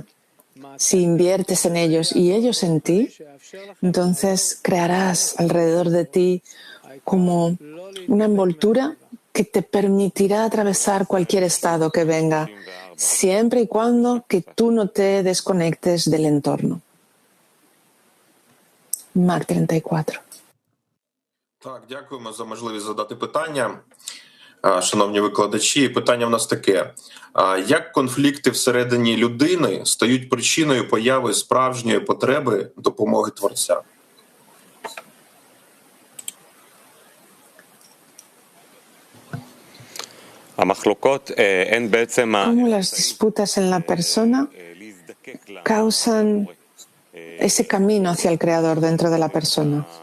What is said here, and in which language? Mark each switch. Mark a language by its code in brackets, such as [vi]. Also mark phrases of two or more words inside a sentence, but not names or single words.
[es] Si inviertes en ellos y ellos en ti, entonces crearás alrededor de ti como una envoltura que te permitirá atravesar cualquier estado que venga, siempre y cuando que tú no te desconectes del entorno. Mark 34. [uk] Так, дякуємо за можливість задати питання, шановні викладачі. Питання в нас таке. Як конфлікти всередині людини стають причиною появи справжньої потреби допомоги Творця? [es] Cómo las disputas en la persona causan ese camino hacia el Creador dentro de la persona.